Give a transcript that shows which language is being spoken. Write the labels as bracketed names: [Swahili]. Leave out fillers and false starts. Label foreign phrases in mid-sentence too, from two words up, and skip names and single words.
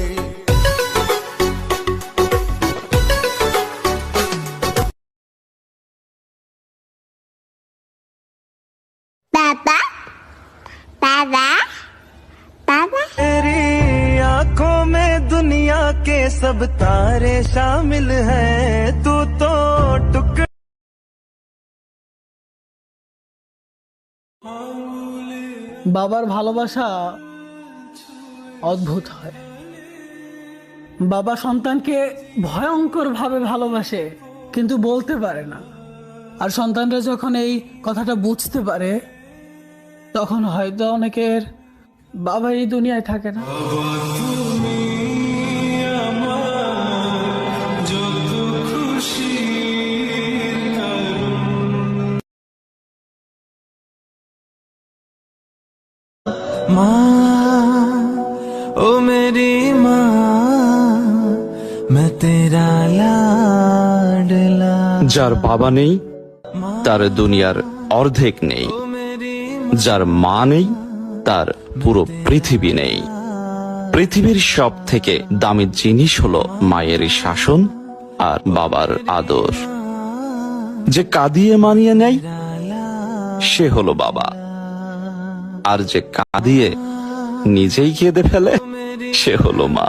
[Hindi] Baba, Baba, Baba. तेरी आंखों में दुनिया के सब तारे शामिल हैं, तू तो टुकड़ा। [Bangla] বাবার ভালোবাসা অদ্ভুত হয়। বাবা সন্তানকে ভয়ঙ্কর ভাবে ভালোবাসে, কিন্তু বলতে পারে না। আর সন্তানরা যখন এই কথাটা বুঝতে পারে, তখন হয়তো অনেকের বাবা এই দুনিয়ায় থাকে না। [Hindi] माँ ओ मेरी माँ, मैं तेरा लाडला। [Bangla] যার বাবা নেই তার দুনিয়ার অর্ধেক নেই, যার মা নেই তার পুরো পৃথিবী নেই। পৃথিবীর সব থেকে দামি জিনিস হলো মায়ের শাসন আর বাবার আদর। যে কাঁদিয়ে মানিয়ে নেয় সে হলো বাবা, আর যে কাঁদিয়ে নিজেই কেঁদে ফেলে সে হলো মা।